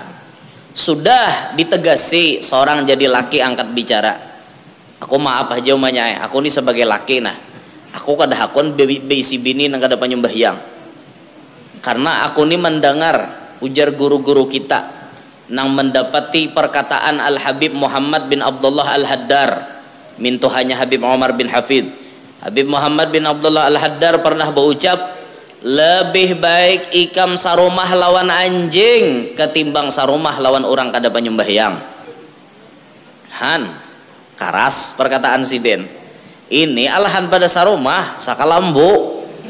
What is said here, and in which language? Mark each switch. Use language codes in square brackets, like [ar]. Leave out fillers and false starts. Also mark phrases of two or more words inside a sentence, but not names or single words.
[bjn] Sudah ditegasi seorang jadi laki angkat bicara. Aku maaf aja umanya, aku nih sebagai laki nah. Aku kada hakun beisi bini nang kada panyembahyang. Karena aku nih mendengar ujar guru-guru kita nang mendapati perkataan Al-Habib Muhammad bin Abdullah Al-Haddar min Tuhannya Habib Umar bin Hafid. Habib Muhammad bin Abdullah Al-Haddar pernah berucap, lebih baik ikam sarumah lawan anjing ketimbang sarumah lawan orang kada panyembahyang. Han, karas perkataan siden. Ini alahan pada sarumah sakalambu.